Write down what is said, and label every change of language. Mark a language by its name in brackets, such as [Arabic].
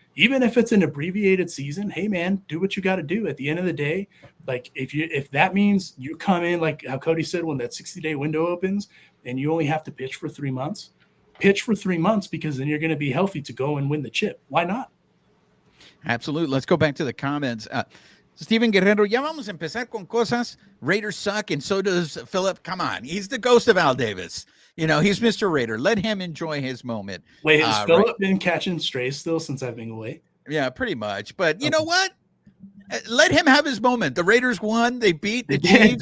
[English] Even if it's an abbreviated season, hey man, do what you got to do. At the end of the day, like if that means you come in, like how Cody said, when that 60-day window opens and you only have to pitch for 3 months, pitch for 3 months, because then you're going to be healthy to go and win the chip. Why not? Absolutely. Let's go back to the comments. [Spanish] Steven Guerrero, ya vamos a empezar con cosas. [English] Raiders suck, and so does Philip. Come on. He's the ghost of Al Davis. You know, he's Mr. Raider. Let him enjoy his moment. Wait, has Philip been catching strays still since I've been away? Yeah, pretty much. But you know what? Let him have his moment. The Raiders won. They beat the Chiefs.